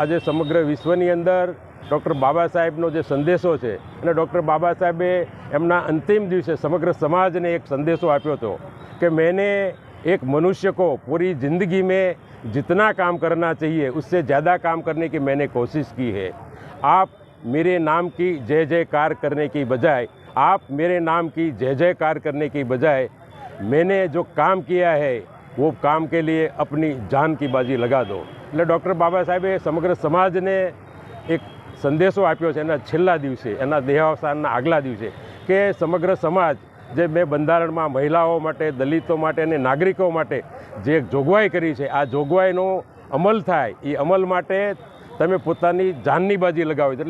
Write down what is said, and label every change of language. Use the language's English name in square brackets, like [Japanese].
[Gujarati] આજે સમગ્ર વિશ્વની અંદર ડૉક્ટર બાબા સાહેબનો જે સંદેશો છે અને ડૉક્ટર બાબા સાહેબે એમના અંતિમ દિવસે સમગ્ર સમાજને એક સંદેશો આપ્યો હતો [Hindi] कि मैंने एक मनुष्य को पूरी ज़िंदगी में जितना काम करना चाहिए उससे ज़्यादा काम करने की मैंने कोशिश की है। आप मेरे नाम की जय जयकार करने की बजाय जय जयकार करने की बजाय मैंने जो काम किया है वो काम के लिए अपनी जान की बाजी लगा दो। [Gujarati] એટલે ડૉક્ટર બાબા સાહેબે સમગ્ર સમાજને એક સંદેશો આપ્યો છે એના છેલ્લા દિવસે, એના દેહાવસાનના આગલા દિવસે, કે સમગ્ર સમાજ જે મેં બંધારણમાં મહિલાઓ માટે, દલિતો માટે અને નાગરિકો માટે જે જોગવાઈ કરી છે, આ જોગવાઈનો અમલ થાય, એ અમલ માટે તમે પોતાની જાનની બાજી લગાવો।